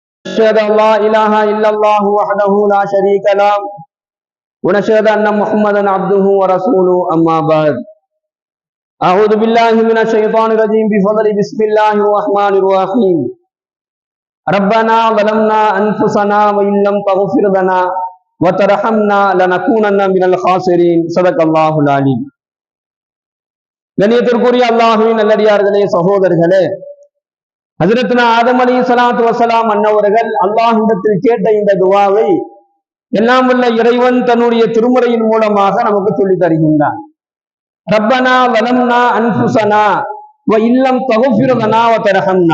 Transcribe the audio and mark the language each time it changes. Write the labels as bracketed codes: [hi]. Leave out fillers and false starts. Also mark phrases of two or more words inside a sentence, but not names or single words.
[ar] أشهد أن لا إله إلا الله وحده لا شريك له ونشهد أن محمدا عبده ورسوله أما بعد أعوذ بالله من الشيطان الرجيم بفضل بسم الله الرحمن الرحيم ربنا ظلمنا أنفسنا وإن لم تغفر لنا وترحمنا لنكونن من الخاسرين صدق الله العليم. [ta] கண்ணியத்திற்குரிய அல்லாஹ்வின் நல்லடியார்களே, சகோதரர்களே, ஹஜ்ரத்னா ஆதம் [ar] عليه الصلاة والسلام [ta] அன்னவர்கள் அல்லாஹ்விடத்தில் கேட்ட இந்த துஆவை எல்லாம் வல்ல இறைவன் தன்னுடைய திருமுறையின் மூலமாக நமக்கு சொல்லி தருகின்றான். [ar] ربنا ظلمنا أنفسنا وإن لم تغفر لنا وترحمنا.